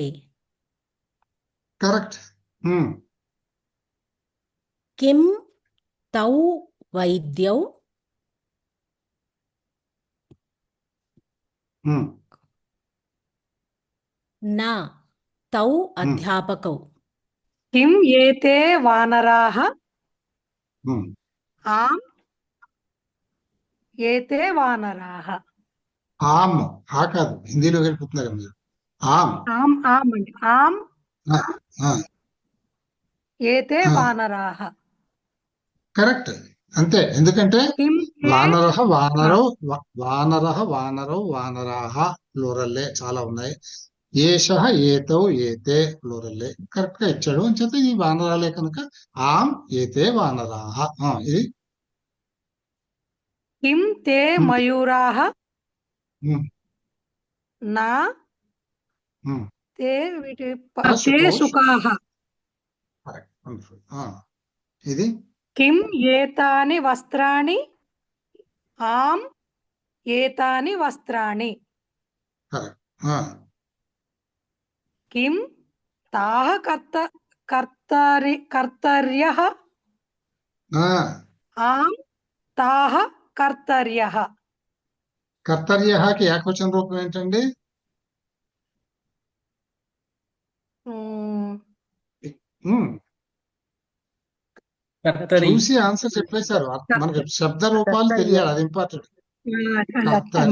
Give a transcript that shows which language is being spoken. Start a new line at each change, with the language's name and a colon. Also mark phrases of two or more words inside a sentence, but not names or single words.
Telugu: కరెక్ట్.
Sanskrit: కిం తౌ వైద్యౌ నా తౌ అధ్యాపకౌ किम् एते वानराः आम् एते वानराः
Telugu: ఆమ్ ఆ కాదు, హిందీలో వెళ్ళిపోతున్నారు మీరు. ఆమ్
Sanskrit: आम् आम् अंడి आम् ఆ, एते ఆ, वानराः
Telugu: కరెక్ట్. అంతే. ఎందుకంటే
Sanskrit: किम् ते వానరః ఆ, వానరౌ వానరః వానరౌ వానరాః
Telugu: ప్లూరల్లే చాలా ఉన్నాయి.
Sanskrit: ఏషః ఏతౌ ఏతే
Telugu: ప్లూరల్లే కరెక్ట్ గా ఇచ్చాడు. అని చేత ఈ వానరాలే కనుక
Sanskrit: ఆమ్ ఏతే వానరాః.
Telugu: ఇది
Sanskrit: किम् ते मयूराः ఉమ్, ना ఉమ్.
Telugu: ते వీటి ఆ,
Sanskrit: ते శుకౌ सुकाः
Telugu: కరెక్ట్. వండర్ఫుల్. ఇది
Sanskrit: किम् एतानि वस्त्राणि आम् एतानि वस्त्राणि
Telugu: కరెక్ట్.
Sanskrit: किम् ताः कर्तर्यः आम् ताः कर्तर्यः
Telugu: కర్తర్యకి ఏకవచన రూపం ఏంటండి? ఉమ్, ఉమ్,
Sanskrit: కర్తరి
Telugu: చూసి ఆన్సర్ చెప్పేశారు. మనకి శబ్ద రూపాలు తెలియాలి, అది ఇంపార్టెంట్.
Sanskrit: కర్తరి